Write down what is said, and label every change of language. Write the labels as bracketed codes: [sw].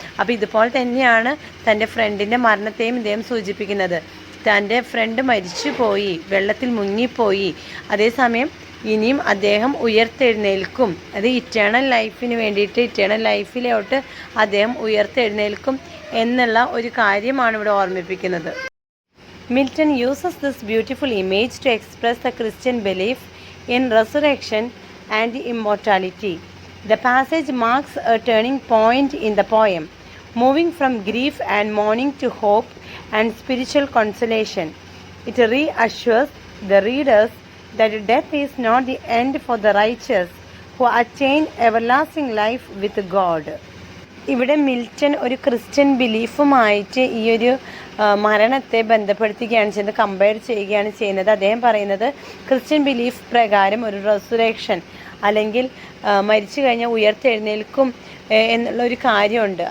[ml] അപ്പോൾ ഇതുപോലെ തന്നെയാണ് തൻ്റെ ഫ്രണ്ടിൻ്റെ മരണത്തെയും ഇദ്ദേഹം സൂചിപ്പിക്കുന്നത്. തൻ്റെ ഫ്രണ്ട് മരിച്ചു പോയി, വെള്ളത്തിൽ മുങ്ങിപ്പോയി, അതേസമയം ഇനിയും അദ്ദേഹം ഉയർത്തെഴുന്നേൽക്കും. അത് ഇറ്റേണൽ ലൈഫിന് വേണ്ടിയിട്ട്, ഇറ്റേണൽ ലൈഫിലോട്ട് അദ്ദേഹം ഉയർത്തെഴുന്നേൽക്കും എന്നുള്ള ഒരു കാര്യമാണ് ഇവിടെ ഓർമ്മിപ്പിക്കുന്നത്. [en] Milton uses this beautiful image to express the Christian belief in resurrection and immortality. The passage marks a turning point in the poem, moving from grief and mourning to hope and spiritual consolation. It reassures the readers that death is not the end for the righteous who attain everlasting life with God. [ml] ഇവിടെ Milton ഒരു Christian ബിലീഫുമായിട്ട് ഈ ഒരു മരണത്തെ ബന്ധപ്പെടുത്തുകയാണ് ചെയ്യുന്നത്, compare ചെയ്യുകയാണ് ചെയ്യുന്നത്. അദ്ദേഹം പറയുന്നത് ക്രിസ്ത്യൻ ബിലീഫ് പ്രകാരം ഒരു റെസുറേക്ഷൻ അല്ലെങ്കിൽ മരിച്ചു കഴിഞ്ഞാൽ ഉയർത്തെഴുന്നേൽക്കും എന്നുള്ളൊരു കാര്യമുണ്ട്.